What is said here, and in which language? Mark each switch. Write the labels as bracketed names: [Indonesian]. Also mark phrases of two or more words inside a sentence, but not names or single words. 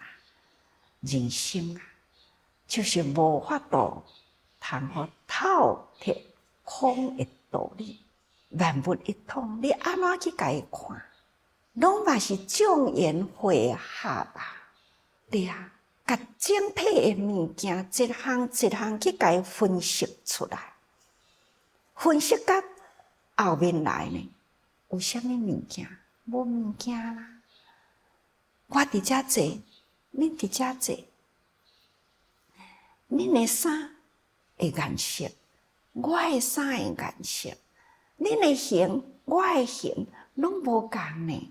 [Min Nan Chinese] 人生啊，就是无法度通好透彻空的道理，万物一通，你安怎去甲伊看？拢嘛是众缘汇合啊！对啊，甲整体的物件一项一项去甲伊分析出来，分析到后面来呢，有啥物物件？无物件啦。我伫遮坐，恁伫遮坐，恁的衫会颜色，我的衫会颜色，恁的形，我的形，拢无共呢。